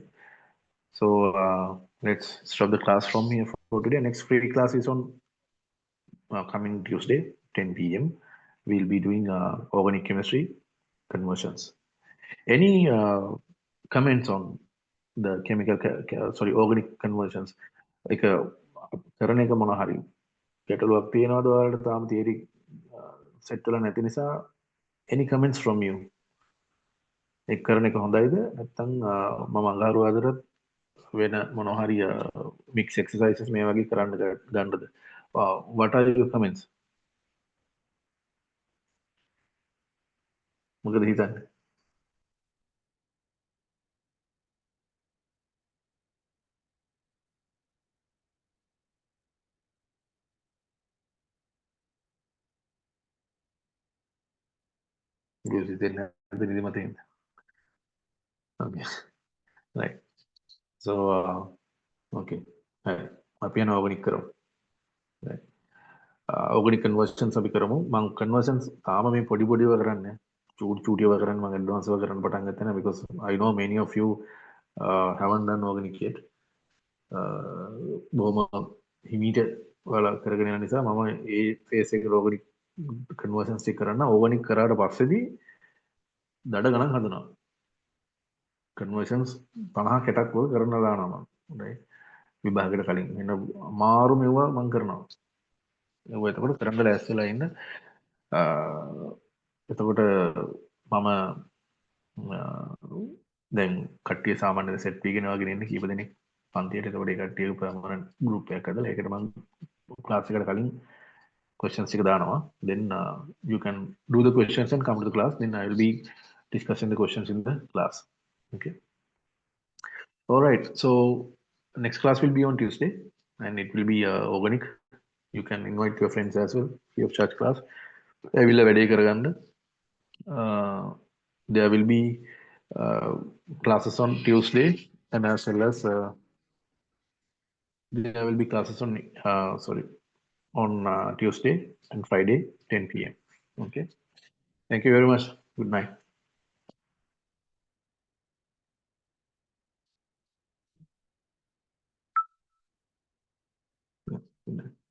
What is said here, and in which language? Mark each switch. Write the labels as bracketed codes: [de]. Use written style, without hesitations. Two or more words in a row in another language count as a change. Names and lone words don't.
[en] So let's stop the class from here for today. Next free class is on coming Tuesday, 10 p.m. We'll be doing organic chemistry conversions. Any comments on the sorry, organic conversions? [si] Like කරන එක මොන හරි ගැටලුවක් තියෙනවද ඔයාලට තාම [en] theory set [si] වෙලා නැති නිසා [en] any comments from you? [si] ඒක කරන එක හොඳයිද නැත්නම් මම අඟහරුවාදට වෙන මොනවා හරි [en] mix exercises [si] මේ වගේ කරන්න ගන්නද? [en] What are your comments? [si] මොකද හිතන්නේ? ගුරුසි දෙන්න හද නිදිමත හින්දා. [en] Okay. Right. So okay. හරි. [si] අපි යන organic කරමු. Right. [en] organic conversions [si] අපි කරමු. මම conversions තාම මේ පොඩි පොඩිව කරන්නේ. චූටිව කරන්න මම advanced ව කරන්න පටන් ගත්තා නේ [en] because I know many of you haven't done organic yet. [si] බොහොම හිමීට ඔයාලා කරගෙන යන නිසා මම ඒ phase එකේ [en] organic conversions [si] ටික කරන්න organic කරාට පස්සේදී දඩ ගණන් හදනවා. conversions 50 කැටක් වල කරන්න දානවා මම. right. විභාගයට කලින් එන්න අමාරු මෙවුවා මම කරනවා. ඒක එතකොට කරන්න ලෑස්ති වෙලා ඉන්න. එතකොට මම දැන් කට්ටිය සාමාන්‍යයෙන් සෙට් වීගෙන වගේ ඉන්න කීප දෙනෙක් පන්තියට. එතකොට ඒ කට්ටිය පර්මනන්ට් ගෲප් එකක් හදලා ඒකට මම ක්ලාස් එකට කලින් questions ටික දානවා. [en] Then you can do the questions and come to the class. Then I will be discussing the questions in the class. Okay. All right. So next class will be on Tuesday, and it will be organic. You can invite your friends as well. Free of charge class. [si] ඇවිල්ලා වැඩේ කරගන්න. [en] There will be uh, classes on Tuesday and as well as there will be classes on sorry on Tuesday and Friday 10 p.m. Okay. Thank you very much. Good night. Yeah, good night.